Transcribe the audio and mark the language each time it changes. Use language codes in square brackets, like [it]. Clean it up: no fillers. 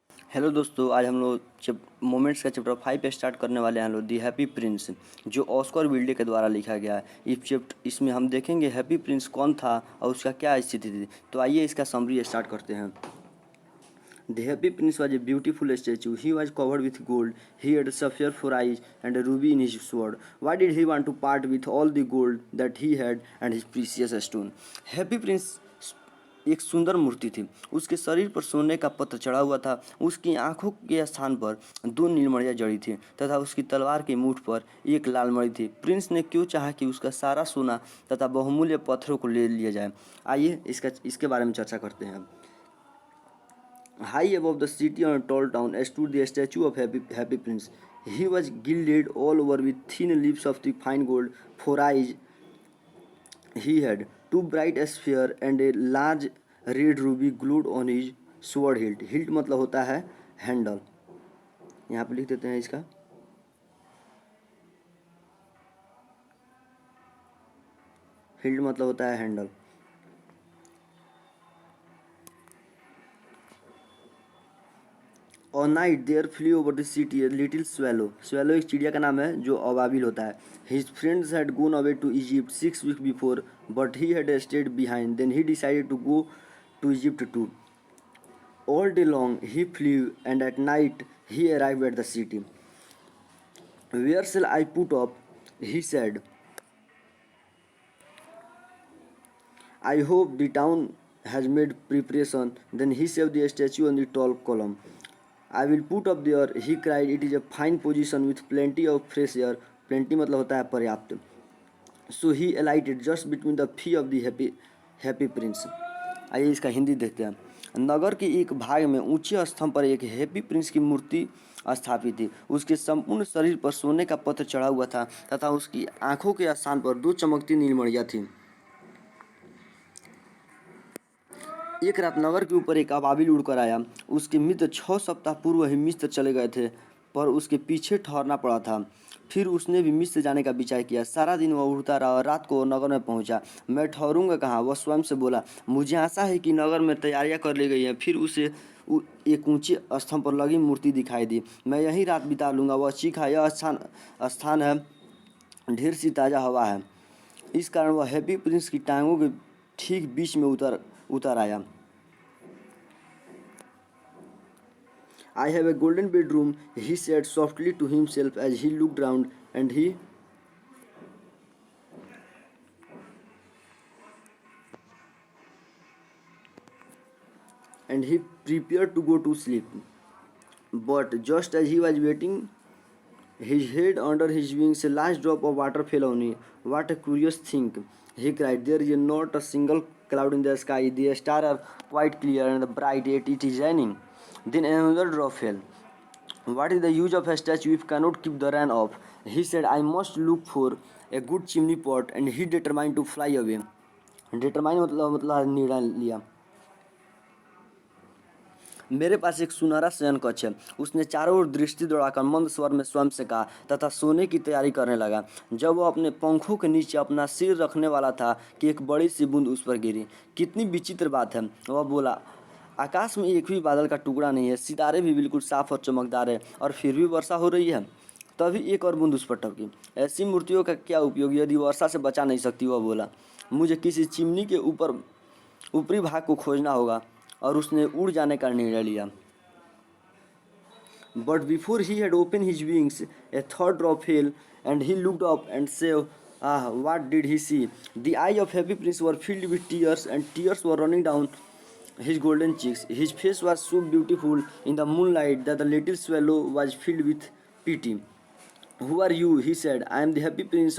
[hi] Hello दोस्तों, आज हम लोग मोमेंट्स का चैप्टर 5 पे स्टार्ट करने वाले हैं। हम लोग दी हैप्पी प्रिंस, जो ऑस्कर विल्डे के द्वारा लिखा गया है। इसमें हम देखेंगे हैप्पी प्रिंस कौन था और उसका क्या स्थिति थी। तो आइए इसका समरी स्टार्ट करते हैं। [en] The happy prince was a beautiful statue. He was covered with gold. He had sapphire for eyes and a ruby in his sword. Why did he want to part with all the gold that he had and his precious stone? [hi] Happy prince एक सुंदर मूर्ति थी। उसके शरीर पर सोने का पत्र चढ़ा हुआ था। उसकी आंखों के स्थान पर दो नीलमणियाँ जड़ी थी तथा उसकी तलवार के मुठ पर एक लाल मणि थी। प्रिंस ने क्यों चाहा कि उसका सारा सोना तथा बहुमूल्य पत्थरों को ले लिया जाए। आइए इसके बारे में चर्चा करते हैं। [en] High above the city on a tall town stood the statue of Happy Prince. He was gilded all over with thin leaves of the fine gold. For eyes he had two bright spheres and a large red ruby glued on his sword hilt. [hi] Hilt मतलब होता है handle. यहाँ पे लिख देते हैं इसका। Hilt मतलब होता है handle. [en] All night there flew over the city a little swallow. [hi] Swallow एक चिड़िया का नाम है जो अबाबिल होता है। [en] His friends had gone away to Egypt 6 weeks before, but he had stayed behind. Then he decided to go to Egypt too. All day long he flew, and at night he arrived at the city. Where shall I put up? He said. I hope the town has made preparation. Then he saved the statue on the tall column. I will put up there, he cried. It is a fine position with plenty of fresh air. [hi] Plenty मतलब होता है पर्याप्त। [en] So he alighted just between the feet of the happy prince. [hi] आइए इसका हिंदी देखते हैं। नगर के एक भाग में ऊंचे स्तंभ पर एक हैप्पी प्रिंस की मूर्ति स्थापित थी। उसके संपूर्ण शरीर पर सोने का पत्र चढ़ा हुआ था तथा उसकी आंखों के स्थान पर दो चमकती नीलमणियाँ थीं। एक रात नगर के ऊपर एक अबाबिल उड़कर आया। उसके मित्र 6 सप्ताह पूर्व ही मिस्र चले गए थे, पर उसके पीछे ठहरना पड़ा था। फिर उसने भी मिस्र जाने का विचार किया। सारा दिन वह उड़ता रहा और रात को नगर में पहुंचा। मैं ठहरूंगा कहाँ, वह स्वयं से बोला। मुझे आशा है कि नगर में तैयारियां कर ली गई हैं। फिर उसे एक ऊंचे स्तंभ पर लगी मूर्ति दिखाई दी। मैं यहीं रात बिता लूँगा। वह चीखा, यह स्थान है, ढेर सी ताज़ा हवा है। इस कारण वह हैप्पी प्रिंस की टांगों के ठीक बीच में उतर आया। [en] I have a golden bedroom, he said softly to himself as he looked round, and he prepared to go to sleep. But just as he was waiting, his head under his wings, a last drop of water fell on him. What a curious thing, he cried. There is not a single cloud in the sky. The stars are quite clear and bright, yet it is raining. Then another drop fell. What is the use of a statue if cannot keep the rain off? He said, I must look for a good chimney pot, and he determined to fly away. [hi] Determine मतलब निर्णय लिया। मेरे पास एक सुनहरा शयन कक्ष है। उसने चारों ओर दृष्टि दौड़ाकर मंद स्वर में स्वयं से कहा तथा सोने की तैयारी करने लगा। जब वह अपने पंखों के नीचे अपना सिर रखने वाला था कि एक बड़ी सी बूंद उस पर गिरी। कितनी विचित्र बात है, वह बोला। आकाश में एक भी बादल का टुकड़ा नहीं है, सितारे भी बिल्कुल साफ और चमकदार है, और फिर भी वर्षा हो रही है। तभी एक और बूंद उस पर टपकी। ऐसी मूर्तियों का क्या उपयोग यदि वर्षा से बचा नहीं सकती, वह बोला। मुझे किसी चिमनी के ऊपरी भाग को खोजना होगा, और उसने उड़ जाने का निर्णय लिया। [en] But before he had opened his wings, a third drop fell, and he looked up and said, Ah, what did he see? The eyes of Happy Prince were filled with tears, and tears were running down his golden cheeks. His face was so beautiful in the moonlight that the little swallow was filled with pity. Who are you? He said. I am the Happy Prince.